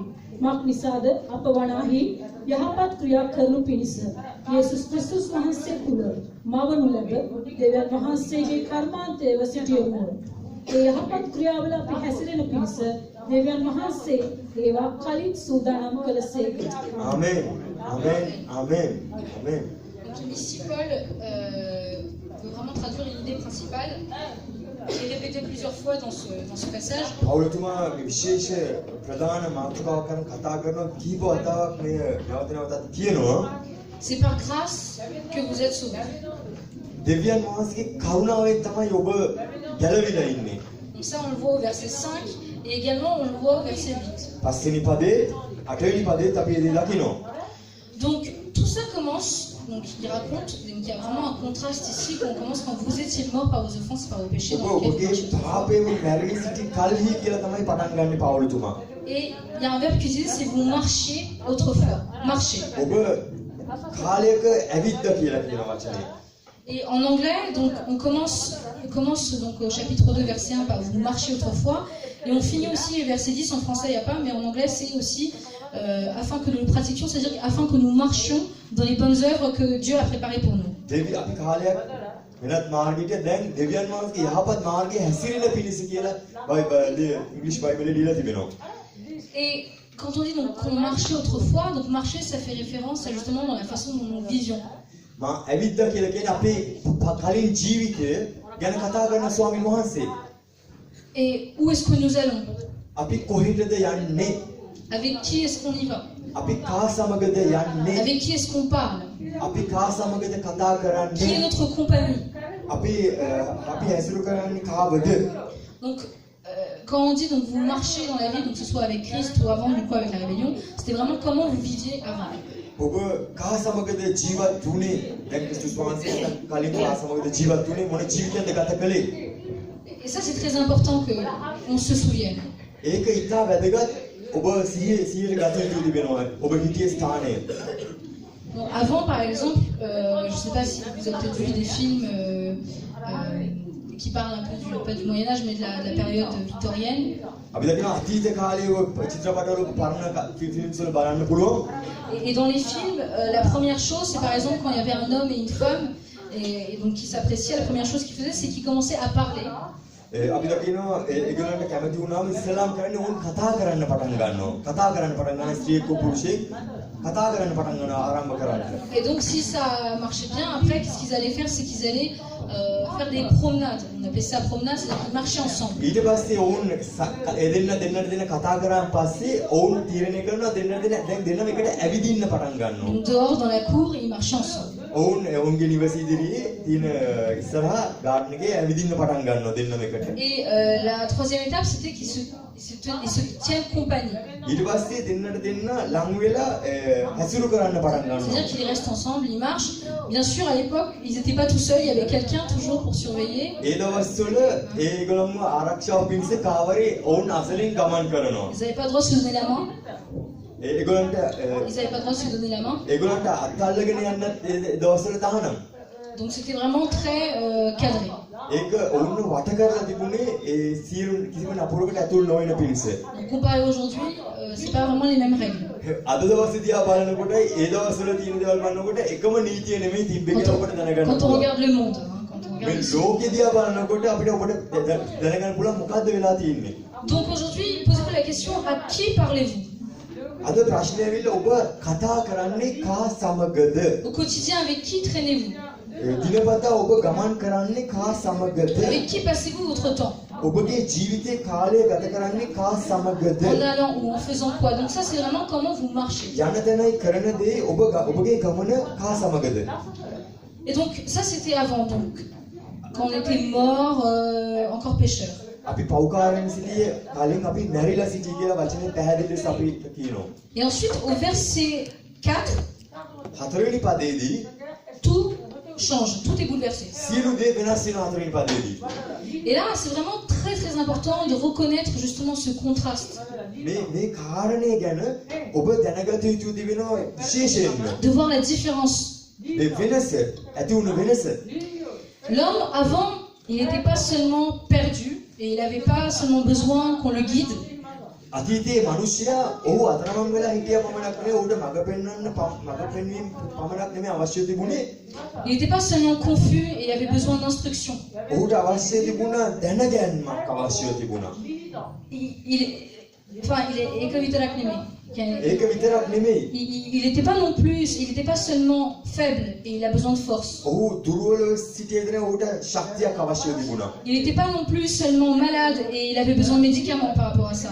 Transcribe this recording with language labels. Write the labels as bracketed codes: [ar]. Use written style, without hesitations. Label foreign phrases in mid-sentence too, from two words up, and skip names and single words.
[si] මක්නිසාද අප වනාහි යහපත් ක්‍රියා කරනු පිණිස යේසුස් ක්‍රිස්තුස් වහන්සේ තුල මවනු ලැබ දෙවියන් වහන්සේගේ කර්මාන්තයව සිටියමු. ඒ යහපත් ක්‍රියාවල අපි හැසිරෙන පිණිස දෙවියන් වහන්සේ ඒවා කලින් සූදානම් කළසේක. ආමෙන්. ආමෙන්. ආමෙන්. ආමෙන්. [fr] Ici, Paul veut vraiment traduire une idée principale qui est répétée plusieurs fois dans ce passage. [si] පෞලතුමා විශේෂ ප්‍රධාන මාතෘකාවක් ගැන කතා කරන කීප වතාවක් මේ යවතනවතත් කියනවා. [fr] C'est par grâce que vous êtes sauvés. [si] දෙවියන් වහන්සේගේ කරුණාවෙන් තමයි ඔබ ගැලවිලා ඉන්නේ. [fr] Donc ça, on le voit au verset 5 et également on le voit au verset 8. [si] පස්වෙනි පදේ, අටවෙනි පදේත් අපි එදී දකිනවා. [fr] Donc tout ça commence, donc il raconte, donc il y a vraiment un contraste ici, qu'on commence quand vous étiez morts par vos offenses, par vos péchés. Dans lesquels vous [si] ඔබගේ [fr] marchiez. [si] පාපේ මැරී සිටි කල්හි කියලා තමයි පටන් ගන්න පෞලතුමා. [fr] Et il y a un verbe qui dit, c'est vous marchiez autrefois. Marcher. [si] ඔබ කාලයක ඇවිද්ද කියලා කියන වචනේ. [fr] Et en anglais, donc on commence donc au chapitre 2, verset 1 par vous marchiez autrefois, et on finit aussi verset 10, en français il n'y a pas, mais en anglais c'est aussi afin que nous le pratiquions, c'est-à-dire afin que nous marchions dans les bonnes œuvres que Dieu a préparées pour nous. [si] දෙවි අපි කාලයක් වෙනත් මාර්ගයකට දැන් දෙවියන් වහන්සේගේ යහපත් මාර්ගයේ හැසිරෙන පිණිස කියලා ඉංග්‍රීසි බයිබලයේ දීලා තිබෙනවා. [fr] Et quand on dit donc qu'on marchait autrefois, donc marcher ça fait référence à justement dans la façon dont nous vivions. [si] මා ඇවිද්ද කියලා කියන්නේ අපේ කලින් ජීවිතය ගැන කතා කරන ස්වාමීන් වහන්සේ. [fr] Et où est-ce que nous allons? [si] අපි කොහෙටද යන්නේ? [fr] Avec qui est-ce qu'on y va? [si] අපි කා සමගද යන්නේ? [fr] Avec qui est-ce qu'on parle? [si] අපි කා සමගද කතා [fr] Qui est [si] කරන්නේ? [fr] notre compagnie? [si] අපි හැසිරු කරන්නේ කාවද? [fr] Donc, quand on dit donc vous marchez dans la vie, donc que ce soit avec Christ ou avant du coup avec la rébellion, c'était vraiment comment vous viviez avant. [si] ඔබ කා සමගද ජීවත් වුණේ? දැන් ක්‍රිස්තුස් වහන්සේ කලින් කා සමගද ජීවත් වුණේ? මොන ජීවිතයක්ද ගත කළේ? [fr] Et ça c'est très important que on se souvienne. [si] ඒක ඉතා වැදගත්. ඔබ සිහියට ගත යුතු තිබෙනවා. ඔබ හිටියේ ස්ථානය. [fr] Bon, avant par exemple, je sais pas si vous avez peut-être vu des films qui parlent un peu du Moyen-Âge, mais de la période victorienne. [si] අපි දකිනවා අතීත කාලයේ චිත්‍රපටවල පරණ ෆිල්ම්ස් වල බලන්න පුළුවන්. [fr] Et dans les films, la première chose, c'est par exemple quand il y avait un homme et une femme, et donc qui s'appréciaient, la première chose qu'ils faisaient, c'est qu'ils commençaient à parler. [si] අපි දකිනවා ඒගොල්ලන්ට කැමති වුණාම ඉස්ලාම් කරන්නේ ඕන් කතා කරන්න පටන් ගන්නවා. කතා කරන්න පටන් ගන්න ස්ත්‍රියෙක් පුරුෂයෙක් කතා කරන්න පටන් ගන්නවා ආරම්භ කරන්න. [fr] Et donc si ça marchait bien, après qu'est-ce qu'ils allaient faire, c'est qu'ils allaient faire des promenades. On appelait ça promenade, c'est-à-dire qu'ils marchaient ensemble. [si] ඊට පස්සේ ඕන් දෙන්න කතා කරාන් පස්සේ ඕන් තීරණය කරනවා දැන් දෙන්නම එකට ඇවිදින්න පටන් ගන්නවා. [fr] Donc dehors dans la cour, ils marchaient ensemble. [si] ඔවුන්ගේ නිවස ඉදිරියේ තියෙන ඉස්සරහා ගාඩන් එකේ ඇවිදින්න පටන් ගන්නවා දෙන්නම එකට. [fr] Et la troisième étape, c'était qu'ils se tiennent compagnie. [si] ඊට පස්සේ දෙන්නට දෙන්න ලං වෙලා හැසිරු කරන්න පටන් ගන්නවා. [fr] C'est-à-dire qu'ils restent ensemble, ils marchent. Bien sûr, à l'époque, ils n'étaient pas tout seuls, il y avait quelqu'un toujours pour surveiller. [si] ඒ දවස්වල ඒගොල්ලන්ව ආරක්ෂාව පිණිස කාවරේ ඔවුන් අසලින් ගමන් කරනවා. [fr] Ils n'avaient pas le droit de se donner la main. [si] ඒගොල්ලන්ට [fr] Ils n'avaient pas le droit de se donner la main. [si] ඒගොල්ලන්ට අත්අල්ලගෙන යන්න ඒ දවස්වල තහනම්. [fr] Donc c'était vraiment très cadré. [si] ඒක ඔවුන්ව වට කරලා තිබුණේ ඒ සියලු කිසිම නපුරකට ඇතුල් නොවන පිණිස. [fr] Donc comparé aujourd'hui, c'est pas vraiment les mêmes règles. [si] අද දවසේ දිහා බලනකොට ඒ දවස්වල තියෙන දේවල් බලනකොට එකම නීතිය නෙමෙයි තිබ්බේ කියලා ඔබට දැනගන්න [fr] Quand on [si] පුළුවන්. [fr] regarde le monde, hein, quand on regarde [si] මේ [fr] ici. [si] ලෝකෙ දිහා බලනකොට අපිට ඔබට දැනගන්න පුළුවන් මොකද්ද වෙලා තියෙන්නේ. [fr] Donc aujourd'hui, posez-vous la question, à qui parlez-vous? [si] අද ප්‍රශ්නේ ඇවිල්ලා ඔබ කතා කරන්නේ කා සමගද? [fr] Au quotidien, avec qui traînez-vous? [si] දිනපතා ඔබ ගමන් කරන්නේ කා සමගද? [fr] Avec qui passez-vous votre temps? [si] ඔබගේ ජීවිතේ කාලය ගත කරන්නේ කා සමගද? [fr] En allant ou en faisant quoi? Donc ça, c'est vraiment comment vous marchez. [si] යන තැනයි කරන දේ ඔබගේ ගමන කා සමගද? [fr] Et donc ça, c'était avant, donc quand on était mort, encore pécheur. [si] අපි පෞකාරයෙන් සිටියේ කලින් අපි මැරිලා සිටි කියලා වචනේ පැහැදිලි ලෙස අපි කියනවා. [fr] Et ensuite, au verset 4, [si] හතරවෙනි පදයේදී [fr] tout change, tout est bouleversé. [si] සියලු දේ වෙනස් වෙන හතරවෙනි පදයේදී. [fr] Et là, c'est vraiment très très important de reconnaître justement ce contraste, [si] මේ කාරණේ ගැන ඔබ දැනගත යුතු තිබෙනවා විශේෂයෙන්ම. [fr] de voir la différence. [si] මේ වෙනස ඇති වුණු වෙනස. [fr] L'homme, avant, il n'était pas seulement perdu, et il n'avait pas seulement besoin qu'on le guide. [si] අතීතයේ මිනිසයා ඔහු අතරමං වෙලා හිටියා පමණක් නෙවෙයි ඔහුට මඟ පෙන්වන්න මඟ පෙන්වීම පමණක් නෙවෙයි අවශ්‍ය තිබුණේ. [fr] Il n'était pas seulement confus et il avait besoin d'instruction. [si] ඔහුට අවශ්‍ය තිබුණා දැනගැන්මක් අවශ්‍ය තිබුණා. [fr] Il est écovitéraknémé. [si] ඒක විතරක් නෙමෙයි. [fr] Il n'était pas non plus, il n'était pas seulement faible et il a besoin de force. [si] ඔහු දුර්වලව සිටියේදී ඔහුට ශක්තියක් අවශ්‍ය තිබුණා. [fr] Il n'était pas non plus seulement malade et il avait besoin de médicaments par rapport à ça.